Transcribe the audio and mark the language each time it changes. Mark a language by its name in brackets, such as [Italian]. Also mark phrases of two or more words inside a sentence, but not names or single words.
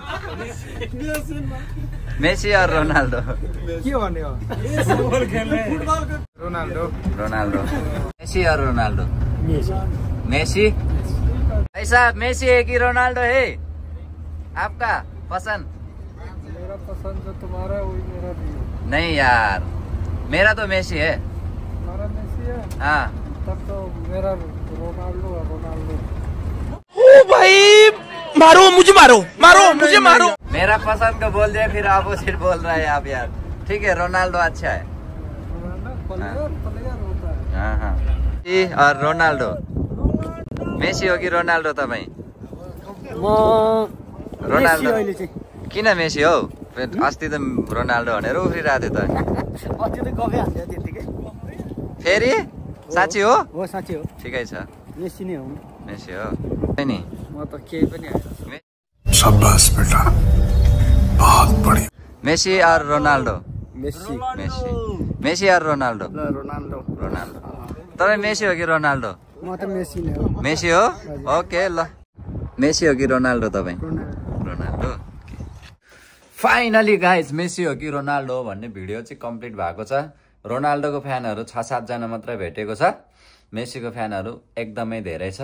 [Hindi] मेसी और रोनाल्डो [Nepali] के भन्ने हो रोनाल्डो [Hindi] रोनाल्डो मेसी और रोनाल्डो मेसी भाई साहब मेसी है कि रोनाल्डो है आपका पसंद? मेरा पसंद जो तुम्हारा है वही मेरा भी है। नहीं यार मेरा तो मेसी है। तुम्हारा मेसी है हाँ तब तो मेरा रोनाल्डो है रोनाल्डो। मारो मुझे मारो मारो मुझे मारो। मेरा पसंद को बोल दिया फिर अपोजिट बोल रहे हैं आप यार। ठीक है रोनाल्डो अच्छा है। प्लेयर होता है। [Nepali] हाँ हाँ मेसी और रोनाल्डो मेसी हो कि रोनाल्डो तपाईँ? रोनाल्डो किन मेसी हो? अस्ति त रोनाल्डो भनेर उफ्रिरहेको थियो त फेरि साँच्ची हो? साँच्ची हो ठिकै छ मेसी नै हो मेसी हो नि म त केही पनि [Hindi] शाबाश बेटा बहुत बढ़िया मेसी और रोनाल्डो मेसी मेसी मेसी और रोनाल्डो रोनाल्डो [Nepali] रोनाल्डो तपाईँ मेसी हो कि रोनाल्डो? म त मेसी नै हो मेसी हो ओके ल मेसी हो कि रोनाल्डो तपाईँ? रोनाल्डो रोनाल्डो [English] finally guys [Nepali] मेसी हो कि रोनाल्डो भन्ने भिडियो चाहिँ कम्प्लिट भएको छ। रोनाल्डोको फ्यानहरू 6-7 जना मात्रै भेटेको छ। मेसीको फ्यानहरू एकदमै धेरै छ।